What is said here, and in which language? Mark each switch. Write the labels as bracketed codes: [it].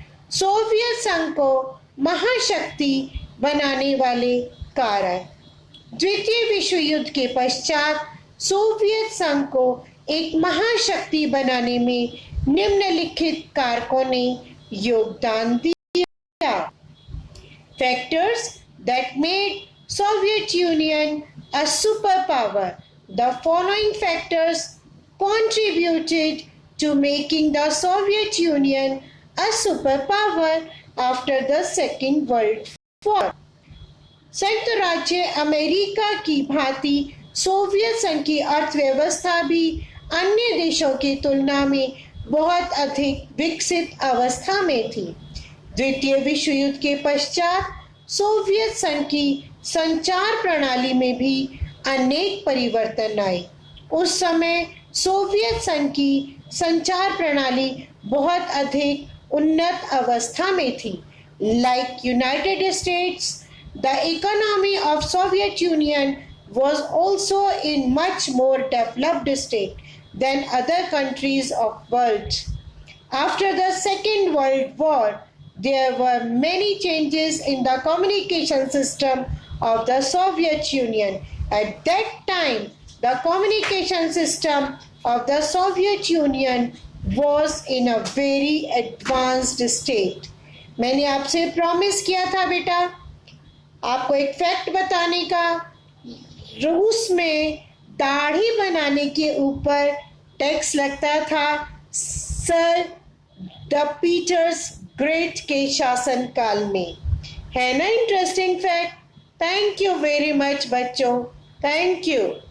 [hi] Soviet संघ को महाशक्ति बनाने वाले कारक। द्वितीय विश्व युद्ध के पश्चात सोवियत संघ को एक महाशक्ति बनाने में निम्नलिखित कारकों ने योगदान दिया। [en] Factors that made Soviet Union a superpower. The following factors contributed to making the Soviet Union a superpower after the Second World War. [hi] संयुक्त राज्य अमेरिका की भांति सोवियत संघ की अर्थव्यवस्था भी अन्य देशों की तुलना में बहुत अधिक विकसित अवस्था में थी। द्वितीय विश्व युद्ध के पश्चात सोवियत संघ की संचार प्रणाली में भी अनेक परिवर्तन आए। उस समय सोवियत संघ की संचार प्रणाली बहुत अधिक उन्नत अवस्था में थी। [en] Like United States, the economy of Soviet Union was also in much more developed state than other countries of world. After the Second World War, there were many changes in the communication system of the Soviet Union. At that time, the communication system of the Soviet Union was in a very advanced state. [hi] मैंने आपसे promise किया था बेटा आपको एक fact बताने का, रूस में दाढ़ी बनाने के ऊपर टैक्स लगता था सर द पीटर्स ग्रेट के शासनकाल में। है ना [en] Interesting fact? Thank you very much [hi] बच्चों, [en] Thank you.